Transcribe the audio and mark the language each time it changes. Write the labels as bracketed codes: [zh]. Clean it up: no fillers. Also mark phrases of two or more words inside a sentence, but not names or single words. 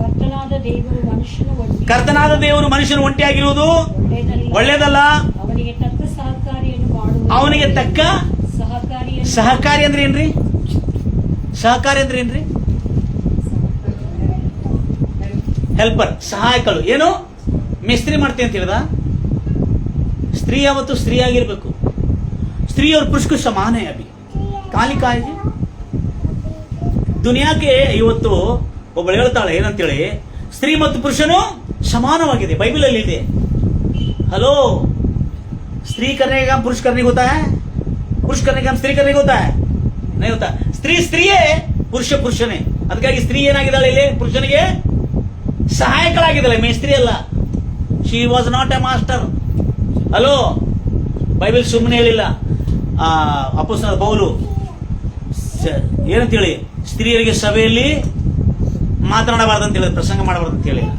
[kn] ಕರ್ತನಾದ ದೇವರು ಮನುಷ್ಯನು ಒಂಟಿಯಾಗಿರುವುದು ಒಳ್ಳೇದಲ್ಲ, ಅವನಿಗೆ ತಕ್ಕ ಸಹಕಾರಿ ಅಂದ್ರೆ ಏನ್ರಿ? ಹೆಲ್ಪರ್, ಸಹಾಯಕರು. ಏನು? ಮಿಸ್ತ್ರಿ ಮಾಡ್ತೀನಿ ಅಂತ ಹೇಳಿದ. ಸ್ತ್ರೀ ಯಾವತ್ತು ಸ್ತ್ರೀ ಆಗಿರ್ಬೇಕು. [hi] स्त्री और पुरुष को समान है. [kn] अभी ಕಾಲಿ ಕಾಯಿದೆ ದುನಿಯಾಕ್ಕೆ ಇವತ್ತು ಒಬ್ಬಳು ಹೇಳ್ತಾಳೆ ಏನಂತೇಳಿ, ಸ್ತ್ರೀ ಮತ್ತು ಪುರುಷನು ಸಮಾನವಾಗಿದೆ. ಬೈಬಲ್ ಅಲ್ಲಿ ಇದೆ. ಹಲೋ, [hi] स्त्री करने का काम पुरुष करने को होता है, पुरुष करने का काम स्त्री करने को होता है? नहीं होता. स्त्री [kn] ಸ್ತ್ರೀಯೇ, ಪುರುಷ ಪುರುಷನೇ. ಅದಕ್ಕಾಗಿ ಸ್ತ್ರೀ ಏನಾಗಿದ್ದಾಳೆ ಇಲ್ಲಿ? ಪುರುಷನಿಗೆ ಸಹಾಯಕಳಾಗಿದ್ದಾಳೆ, ಮೇಸ್ತ್ರಿ ಅಲ್ಲ. [en] She was not a master. [kn] ಹಲೋ, ಬೈಬಲ್ ಸುಮ್ಮನೆ ಹೇಳಿಲ್ಲ. ಅಪೊಸ್ತಲನಾದ ಪೌಲು ಏನಂತೇಳಿ, ಸ್ತ್ರೀಯರಿಗೆ ಸಭೆಯಲ್ಲಿ ಮಾತನಾಡಬಾರ್ದು ಅಂತ ಹೇಳಿದ, ಪ್ರಸಂಗ ಮಾಡಬಾರ್ದು ಅಂತ ಹೇಳಿ.